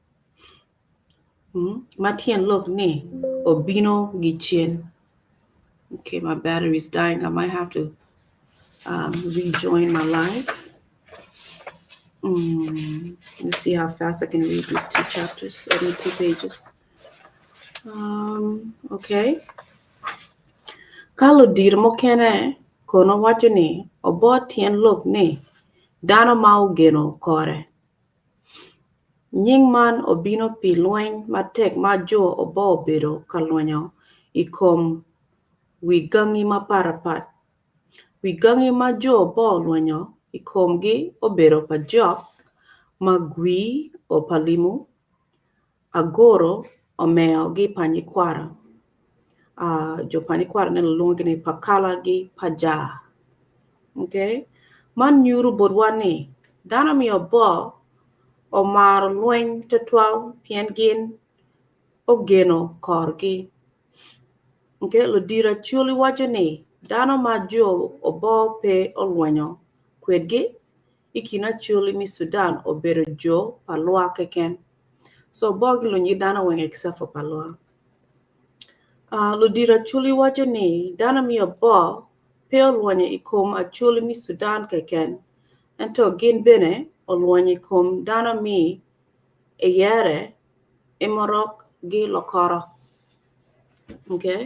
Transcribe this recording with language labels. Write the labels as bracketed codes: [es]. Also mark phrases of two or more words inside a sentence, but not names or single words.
[ach] Matien lok ni obino gi chien. [en] Okay, my battery's dying. I might have to rejoin my live. Let's see how fast I can read these 2 chapters, or 2 pages. Okay. [ach] Kalo dir mo kene kono wachoni Obbo tien lok ni dano ma ugeno kore. Nying man obino pi lueny matek ma jo Obbo obedo kalwenyo I kom wi gangi ma parapat. Wi gangi ma jo bo lwenyo ikomgi obero pa jok ma gwi o palimu agoro omeo gi panyikwara. Jo panyikwara ne luongi ni pakala gi paja. Okay? Man nyuru bodwani dana mi obo omar lweny tetwal pien gin ogeno korgi. Okay? Lodira Acholi wacho ni dano ma jo obo pe olwenyo kwedgi ikina Acholi mi Sudan obero jo palwa keken. So bogi lunyi dano weng [en] except for [ach] palwa. Lodira Acholi wacho ni dano mi obo pe olwenyo ikom Acholi mi Sudan keken. Ento gin bene olwenyo ikom dano mi eyere imorok gi lokoro. Okay?